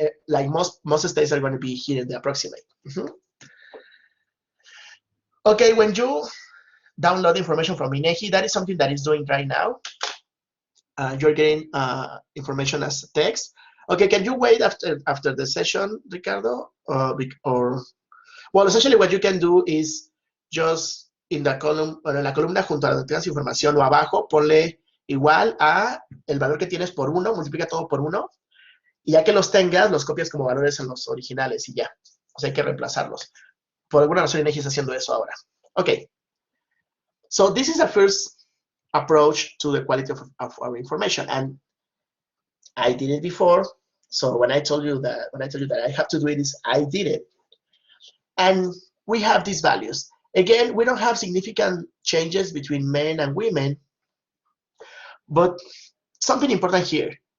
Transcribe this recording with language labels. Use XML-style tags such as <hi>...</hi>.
<en>Like most states are going to be here in the approximate. Okay, when you download information from INEGI, that is something that is doing right now. You're getting information as text. Okay, can you wait after the session, Ricardo? Or well, essentially what you can do is just</en> <es>en la columna junto a donde tengas información o abajo, ponle igual a el valor que tienes por 1, multiplica todo por 1, y ya que los tengas, los copias como valores en los originales y ya. O sea, hay que reemplazarlos. Por alguna razón, INEGI está haciendo eso ahora.</es> <en>Okay. So this is the first approach to the quality of our information, and I did it before. So when I told you that I have to do it, I did it. And we have these values. Again, we don't have significant changes between men and women, but something important here.</en>